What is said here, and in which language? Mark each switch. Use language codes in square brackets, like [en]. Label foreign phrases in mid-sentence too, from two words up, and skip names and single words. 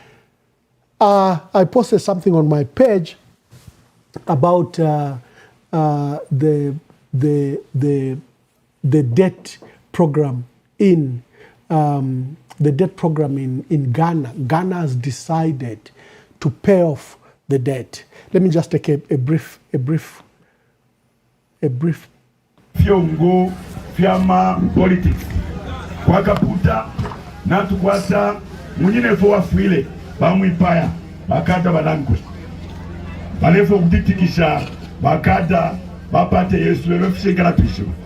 [en] I posted something on my page about the debt program in Ghana. Ghana has decided to pay off the debt. Let me just take a brief. [bem] Fyongo fyama politics kwakaputa natukwasa munyine fo wafwile bamwipaya bakada balankwe balefo kutitikisha bakada bapate Yesu lelo fishikala pisho